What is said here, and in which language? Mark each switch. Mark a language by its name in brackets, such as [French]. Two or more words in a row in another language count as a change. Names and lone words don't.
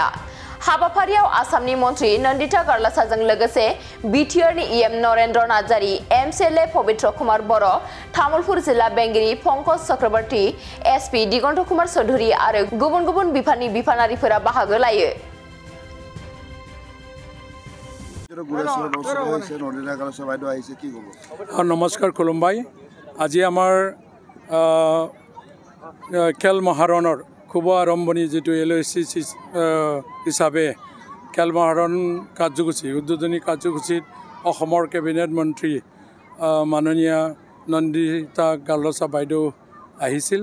[Bodo] हाबाफारियाव आसामनि मन्थ्रि नन्दिता कार्लसाजों लोगोसे बिटिआरनि इएम नरेन्द्र नार्जारी, एमसिएलए पवित्र कुमार बर', तामुलपुर जिल्ला बेंगिरि पंकज चक्रवर्ती, एसपि दिगन्त कुमार चौधुरी आरो गुबुन गुबुन बिफाननि बिफानारिफोरा बाहागो लायो। नमस्कार खुलुमबाय। [Assamese] আজি আমাৰ খেল মহাৰণৰ শুভ আৰম্ভণি যেটো এলএসি হিচাপে খেল মহাৰণ কাৰ্যসূচী উদ্বোধনী কাৰ্যসূচীত অসমৰ কেবিনেট মন্ত্ৰী মাননীয় নন্দিতা কাৰ্লছা বাইদেউ আহিছিল।